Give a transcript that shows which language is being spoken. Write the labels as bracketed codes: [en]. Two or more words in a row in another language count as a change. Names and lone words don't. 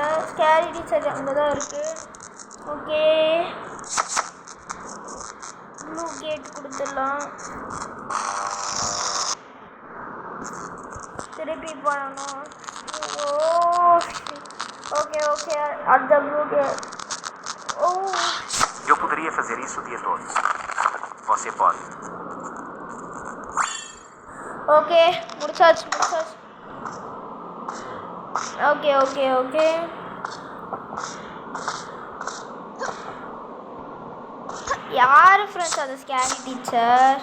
[ta] ஸ்கேரி டீச்சர் அங்கே தான் இருக்குது. ஓகே [en] blue cat [ta] கொடுத்துடலாம். திருப்பி பண்ணணும். ஓ [en] okay okay [ta] அந்த [en] blue cat. ஓ [pt] Eu poderia fazer isso o dia todo. Você pode. [ta] ஓகே முடிச்சாச்சு முடிச்சாச்சு. [en] okay okay okay [ta] யார் ஃப்ரெண்ட்ஸ் அந்த ஸ்கேரி டீச்சர்?